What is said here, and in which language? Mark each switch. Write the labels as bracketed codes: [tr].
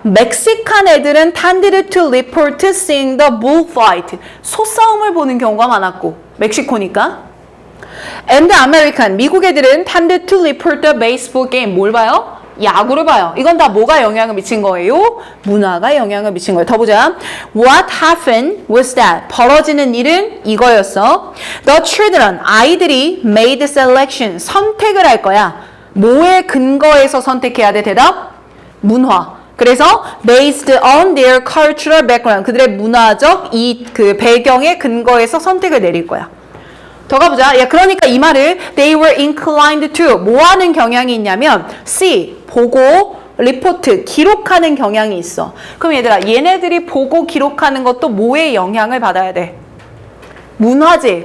[ko] 멕시칸 애들은 [en] tended to report seeing the bullfight. [ko] 소싸움을 보는 경우가 많았고 멕시코니까. [en] And American, [ko] 미국 애들은 [en] tended to report the baseball game. [ko] 뭘 봐요? 야구를 봐요. 이건 다 뭐가 영향을 미친 거예요? 문화가 영향을 미친 거예요. 더 보자. [en] What happened was that. [ko] 벌어지는 일은 이거였어. [en] The children, [ko] 아이들이 [en] made selection. [ko] 선택을 할 거야. 뭐에 근거해서 선택해야 돼? 대답? 문화. 그래서 [en] based on their cultural background. [ko] 그들의 문화적 그 배경에 근거해서 선택을 내릴 거야. 더 가보자. 야, 그러니까 이 말을 [en] they were inclined to [ko] 뭐 하는 경향이 있냐면 see, 보고, report, 기록하는 경향이 있어. 그럼 얘들아, 얘네들이 보고 기록하는 것도 뭐에 영향을 받아야 돼? 문화지.